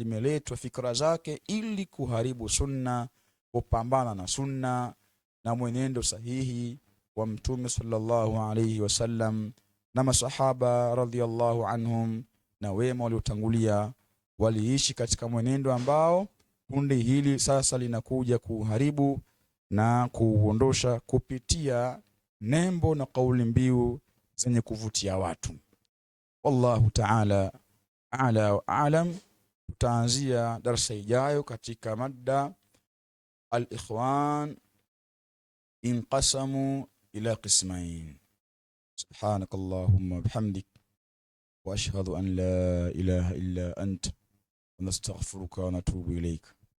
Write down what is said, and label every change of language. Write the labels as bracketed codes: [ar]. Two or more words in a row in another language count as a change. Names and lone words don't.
[sw] limeletwa fikra zake ili kuharibu sunna, kupambana na sunna na mwenendo sahihi wa Mtume [ar] صلى الله عليه وسلم [sw] na masahaba [ar] رضي الله عنهم [sw] na wema waliotangulia, waliishi katika mwenendo ambao kundi hili sasa linakuja kuharibu na kuondosha kupitia nembo na kauli mbiu zenye kuvutia watu. [ar] والله تعالى أعلى وأعلم. [sw] Tutaanzia darasa ijayo katika mada [ar] الإخوان انقسموا إلى قسمين. سبحانك اللهم وبحمدك وأشهد أن لا إله إلا أنت ونستغفرك ونتوب إليك.